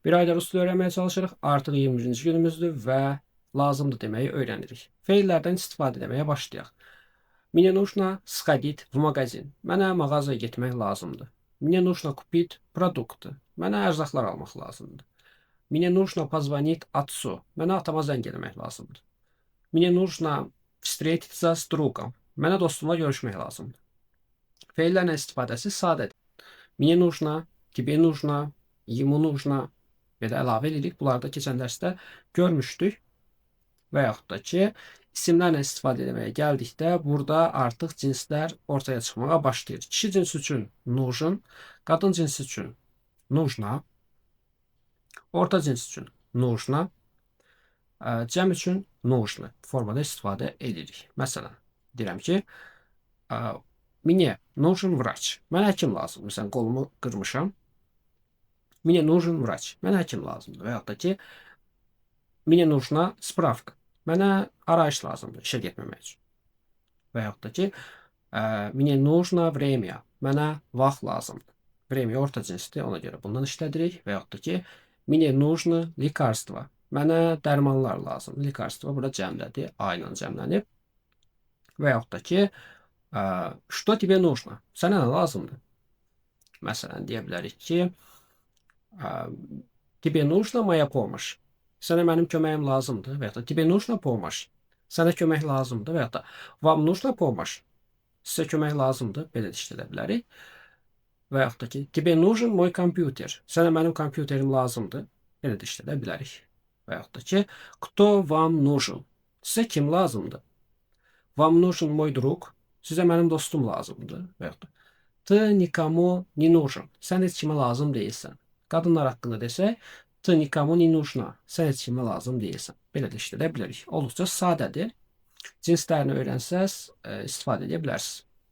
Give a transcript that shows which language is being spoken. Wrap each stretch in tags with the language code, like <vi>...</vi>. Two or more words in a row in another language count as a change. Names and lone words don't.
<az>Bir ayda rus dili öyrənməyə çalışırıq. Artıq 21-ci günümüzdür və lazımdır deməyi öyrənirik. Feillərdən istifadə etməyə başlayaq.</az> <ru>Мне нужно сходить в магазин.</ru> <az>Mənə mağazaya getmək lazımdır.</az> <ru>Мне нужно купить продукты.</ru> <az>Mənə ərzaqlar almaq lazımdır.</az> <ru>Мне нужно позвонить отцу.</ru> <az>Mənə atama zəng eləmək lazımdır.</az> <ru>Мне нужно встретиться с другом.</ru> <az>Mənə dostumla görüşmək lazımdır. Feillərin istifadəsi sadədir.</az> <ru>Мне нужно, тебе нужно, ему нужно</ru> <az>belə əlavə edirik. Bunları da keçən dərsdə görmüşdük. Və yaxud da ki, isimlərlə istifadə etməyə gəldikdə burada artıq cinslər ortaya çıxmağa başlayır. Kişi cinsi üçün нужен, qadın cinsi üçün нужна, orta cins üçün нужно, cəm üçün нужно formada istifadə edirik. Məsələn, deyirəm ki,</az> <ru>мне нужен врач.</ru> <az>Mənə həkim lazımdır. Məsələn, qolumu qırmışam.</az> <ru>Мне нужен врач.</ru> <az>Mənə həkim lazımdır. Və yaxud da ki,</az> <ru>мне нужна справка.</ru> <az>Mənə arayış lazımdır işə getməmək üçün. Və yaxud da ki,</az> <ru>мне нужно время.</ru> <az>Mənə vaxt lazımdır. Время orta cinsdir, ona görə bundan işlədirik. Və yaxud da ki,</az> <ru>мне нужно лекарство.</ru> <az>Mənə dərmanlar lazımdır. Лекарство burada cəmlədir, A ilə cəmlənib. Və yaxud da ki,</az> <ru>что тебе нужно?</ru> <az>Sənə nə lazımdır? Məsələn, deyə bilərik ki,</az> <ru>тебе нужна моя помощь?</ru> <az>Sənə mənim köməyim lazımdır. Və yaxud da</az> <ru>тебе нужна помощь?</ru> <az>Sənə kömək lazımdır. Və yaxud da</az> <ru>вам нужна помощь?</ru> <az>Sizə kömək lazımdır. Belə də işlədə bilərik. Və yaxud da ki,</az> <ru>тебе нужен мой компьютер?</ru> <az>Sənə mənim kompüterim lazımdır. Belə də işlədə bilərik. Və yaxud da ki,</az> <ru>кто вам нужен?</ru> <az>Sizə kim lazımdır?</az> <ru>Вам нужен мой друг?</ru> <az>Sizə mənim dostum lazımdır. Və yaxud da</az> <ru>ты никому не нужен.</ru> <az>Sən heç kimə lazım deyilsən. Qadınlar haqqında desək,</az> <ru>ты никому не нужна.</ru> <az>Sən heç kimə lazım deyilsən. Belə də işlədə bilərik. Olduqca sadədir. Cinslərini öyrənsəz, istifadə edə bilərsiniz.</az>